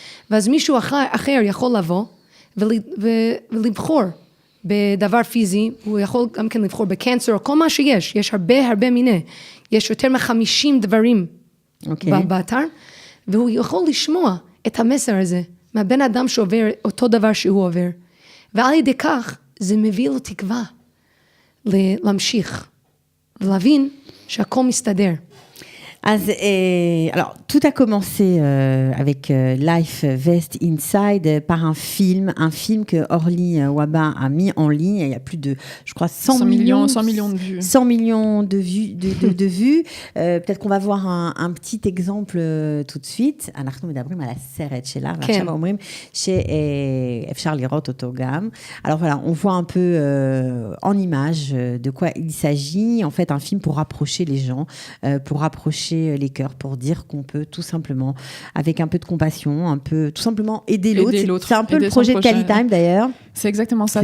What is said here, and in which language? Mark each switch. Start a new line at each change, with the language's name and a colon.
Hebrew: ואז מישהו אחר יכול לבוא ולבחור, בדבר פיזי, הוא יכול גם כן לבחור בקנצר, או כל מה שיש, יש הרבה מיני, יש יותר מ-50 דברים באתר, והוא יכול לשמוע את המסר הזה, מהבן אדם שעובר אותו דבר שהוא עובר, ועל ידי כך, זה מביא לו תקווה, להמשיך, ולהבין שהכל מסתדר.
French: Alors, tout a commencé avec Life Vest Inside par un film que Orly Wahba a mis en ligne. Il y a plus de, je crois, 100 millions de vues. 100 millions de vues. vues. Peut-être qu'on va voir un petit exemple tout de suite.
Hebrew: אנחנו מדברים על הסרט שלה, ועכשיו אומרים שאפשר לראות אותו גם.
French: Alors voilà, on voit un peu en image de quoi il s'agit. En fait, un film pour rapprocher les gens, pour rapprocher les cœurs, pour dire qu'on peut tout simplement, avec un peu de compassion, tout simplement aider l'autre. C'est un peu le projet de Calitime d'ailleurs. C'est exactement ça.